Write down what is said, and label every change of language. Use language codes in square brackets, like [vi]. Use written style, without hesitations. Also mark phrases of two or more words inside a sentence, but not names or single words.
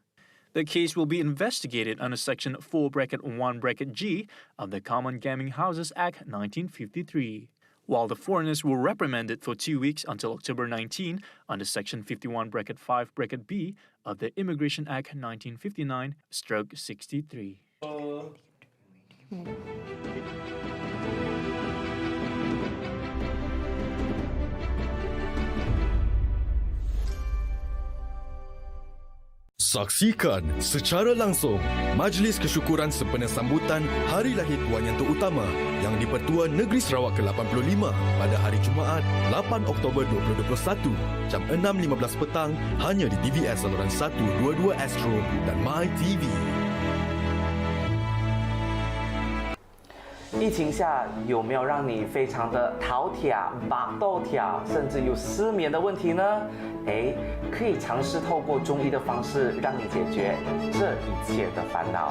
[en] The case will be investigated under Section 4(1)(g) of the Common Gaming Houses Act 1953. while the foreigners were reprimanded for 2 weeks until October 19 under Section 51(5)(b) of the Immigration Act 1959/63. [ms] Saksikan secara langsung Majlis Kesyukuran sempena sambutan Hari Lahir Tuan Yang Terutama yang di-Pertua Negeri Sarawak ke-85 pada hari Jumaat 8 Oktober 2021 jam 6.15 petang hanya di TVS saluran 122 Astro dan MyTV. [zh] 疫情下有没有让你非常的头痛、把豆痛，甚至有失眠的问题呢？可以尝试透过中医的方式让你解决这一切的烦恼。